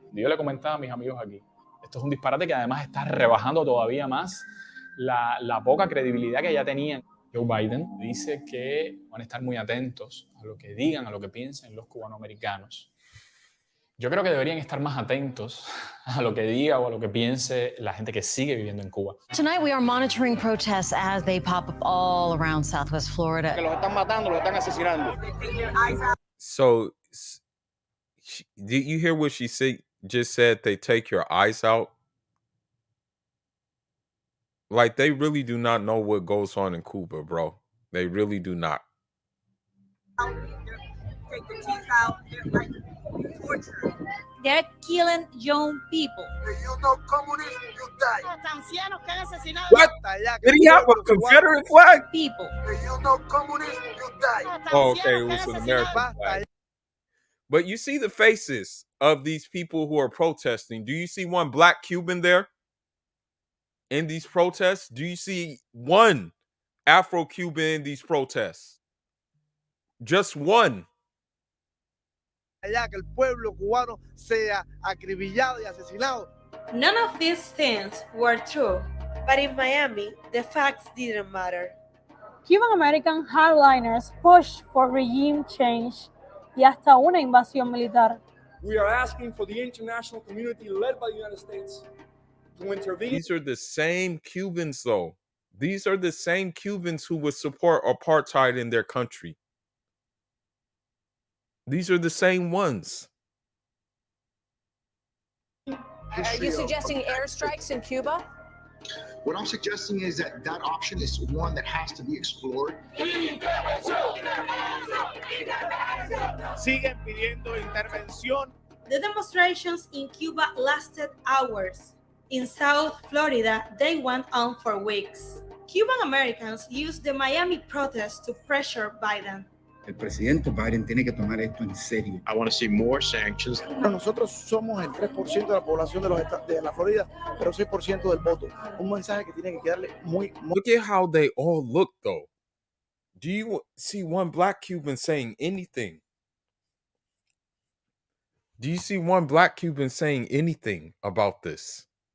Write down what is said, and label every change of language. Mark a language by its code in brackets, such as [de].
[es] Yo le comentaba a mis amigos aquí, esto es un disparate que además está rebajando todavía más la poca credibilidad que ya tenían. Joe Biden dice que van a estar muy atentos a lo que digan, a lo que piensen los cubanoamericanos. Yo creo que deberían estar más atentos a lo que diga o a lo que piense la gente que sigue viviendo en Cuba. [en] Tonight we are monitoring protests as they pop up all around Southwest Florida. [es] Que los están matando, los están asesinando. [en] So, did you hear what she just said? They take your eyes out. Like, they really do not know what goes on in Cuba, bro. They really do not. Take the teeth out. They're like torture. They're killing young people. You know, communism, you die. What? Did he have a Confederate flag? People. You know, communism, you die. Oh, okay, it was an American flag. But you see the faces of these people who are protesting. Do you see one black Cuban there in these protests? Do you see one Afro-Cuban in these protests? Just one. [es] Que el pueblo cubano sea acribillado y asesinado. [en] None of these things were true, but in Miami, the facts didn't matter. Cuban American hardliners pushed for regime change [es] y hasta una invasión militar. [en] We are asking for the international community led by the United States to intervene. These are the same Cubans, though. These are the same Cubans who would support apartheid in their country. These are the same ones. Are you suggesting airstrikes in Cuba? What I'm suggesting is that that option is one that has to be explored. [es] Siguen pidiendo intervención. [en] The demonstrations in Cuba lasted hours. In South Florida, they went on for weeks. Cuban Americans used the Miami protests to pressure Biden. [es] El presidente Biden tiene que tomar esto en serio. [en] I want to see more sanctions. [es] Nosotros somos el 3% de la población de la Florida, pero 6% del voto. Un mensaje que tiene que quedarle muy. [en] Look at how they all look, though. Do you see one black Cuban saying anything? Do you see one black Cuban saying anything about this?